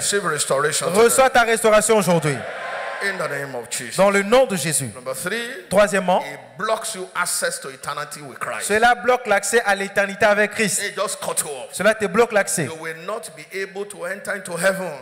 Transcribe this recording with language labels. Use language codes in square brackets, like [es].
[fr] Reçois ta restauration aujourd'hui. [en] In the name of Jesus. [fr] Dans le nom de Jésus. [en] Number three, [fr] troisièmement, [en] it blocks you access to eternity with Christ. [fr] Cela bloque l'accès à l'éternité avec Christ. [en] It just cut you off. [fr] Cela te bloque l'accès. [en] You will not be able to enter into heaven.